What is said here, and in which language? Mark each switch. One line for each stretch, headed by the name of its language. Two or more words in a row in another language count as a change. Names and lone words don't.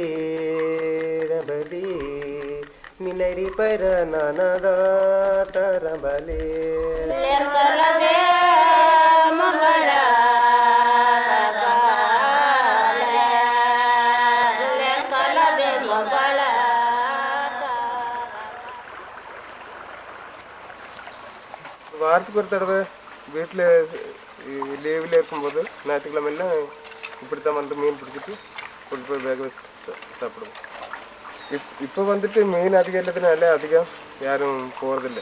Tamil: rabali minari para nanada tarabali kalabi mubala kalabi mubala வாரத்துக்கு ஒரு தடவை வீட்டில் லீவில் இருக்கும்போது ஞாயிற்றுக்கிழமையில் இப்படி தான் வந்து மீன் பிடிச்சிட்டு கொண்டு போய் வேக வச்சு சாப்பிடுவோம். இப்போ வந்துட்டு மீன் அதிகம் இல்லாததுனால அதிகம் யாரும் போகிறதில்ல.